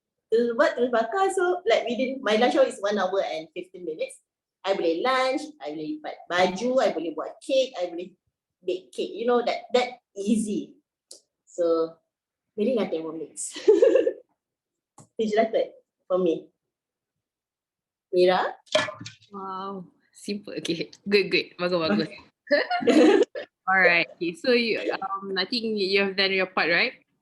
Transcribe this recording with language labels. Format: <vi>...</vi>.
<ms>Terus bakar,</ms> <en>so like within, my lunch hour is 1 hour and 15 minutes.</en> <ms>I boleh lunch, I boleh lipat baju, I boleh buat cake, I boleh bake cake.</ms> <en>You know that easy.</en> <ms>So really nak Thermomix.</ms> <en>It's just that for me. Mira? Wow, simple. Okay, good. Bagus. Alright. Okay, so you, I think you have done your part, right?</en>